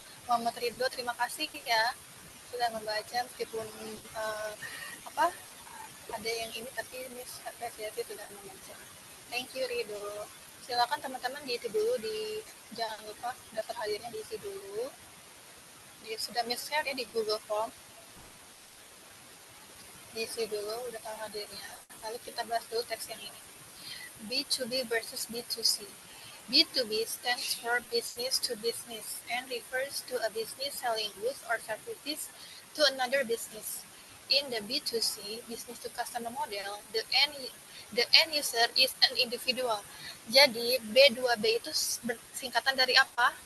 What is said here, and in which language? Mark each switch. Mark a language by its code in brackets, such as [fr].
[id] Muhammad Ridho, terima kasih ya sudah membaca meskipun apa ada yang ini tapi Miss apresiasi sudah membaca. [en] Thank you [id] Ridho. Silakan teman-teman diisi dulu jangan lupa daftar hadirnya diisi dulu. Sudah Miss share ya di Google Form. Diisi dulu udah tahu hadirnya. Lalu kita bahas dulu teks yang ini. B2B versus B2C. [en] B2B stands for business to business and refers to a business selling goods or services to another business. In the B2C, business to customer model, the end user is an individual. [id] Jadi B2B itu singkatan dari apa?